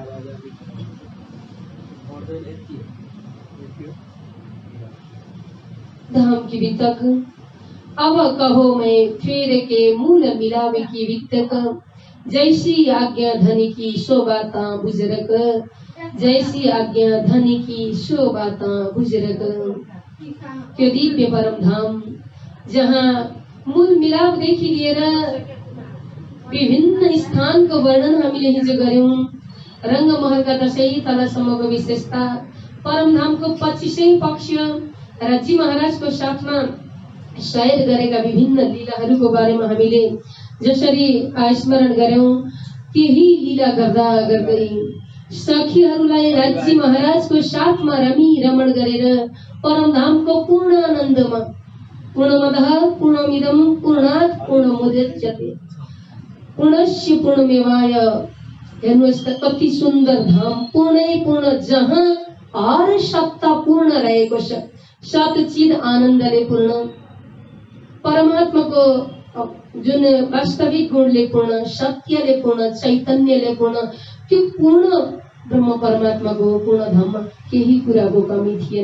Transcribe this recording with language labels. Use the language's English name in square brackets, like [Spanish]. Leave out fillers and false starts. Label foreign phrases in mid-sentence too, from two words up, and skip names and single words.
[Hindi] धाम की वितक, अब कहो मैं फेर के मूल मिलावे की वितक, जैसी आज्ञा धनी की शोभाता बुजुर्ग, जैसी आज्ञा धनी की शोभाता बुजुर्ग। [Nepali] त्यो दिव्य परम धाम जहाँ मूल मिलापदेखि लिएर विभिन्न स्थानको वर्णन हामीले हिजो गर्यौं। रङ्गमहलका 10 तलासम्मको विशेषता, परमधामको 25औं पक्ष र जी महाराजको साथमा सयर गरेका विभिन्न लीलाहरूको बारेमा हामीले जसरी स्मरण गर्यौं, त्यही लीला गर्दा गर्दै सखीहरूलाई राज्य महाराजको साथमा रमी रमण गरेर परमधामको पूर्ण आनन्दमा [Sanskrit] पूर्णमदः पूर्णमिदं पूर्णात् पूर्णमुदच्यते पूर्णस्य पूर्णमेवाय। [Nepali] हेर्नुहोस् त कति सुन्दर धाम, पूर्णै पूर्ण, जहाँ हर सत्ता पूर्ण रहेको छ, सतचित आनन्दले पूर्ण, परमात्माको जुन वास्तविक गुणले पूर्ण, सत्यले पूर्ण, चैतन्यले पूर्ण, त्यो पूर्ण ब्रह्म परमात्माको पूर्ण धाममा केही कुराको कमी थिएन।